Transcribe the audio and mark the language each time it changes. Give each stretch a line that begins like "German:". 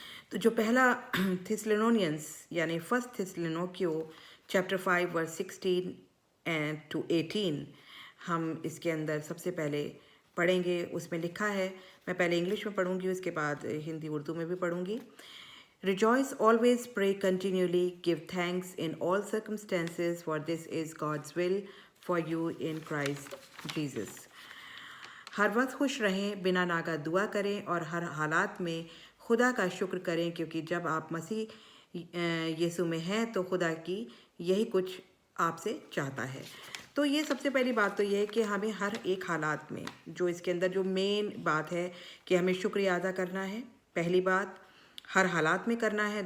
Hindi: तो जो पहला थिस्सलुनीयंस यानी first थिस्सलुनीकियों chapter 5 verse 16 and to 18 हम इसके अंदर सबसे पहले पढ़ेंगे। उसमें लिखा है, मैं पहले इंग्लिश में पढ़ूंगी, उसके बाद हिंदी उर्दू में भी पढ़ूंगी।
English: Rejoice always, pray continually, give thanks in all circumstances, for this is God's will for you in Christ Jesus.
Hindi: हर वक्त खुश रहें, बिना नागा दुआ करें और हर हालात में खुदा का शुक्र करें, क्योंकि जब आप मसीह यीशु में हैं तो खुदा की यही कुछ आपसे चाहता है। तो ये सबसे पहली बात तो ये है कि हमें हर एक हालात में, जो इसके अंदर जो मेन बात है कि हमें शुक्रिया अदा करना है, पहली बात हर हालात में करना है।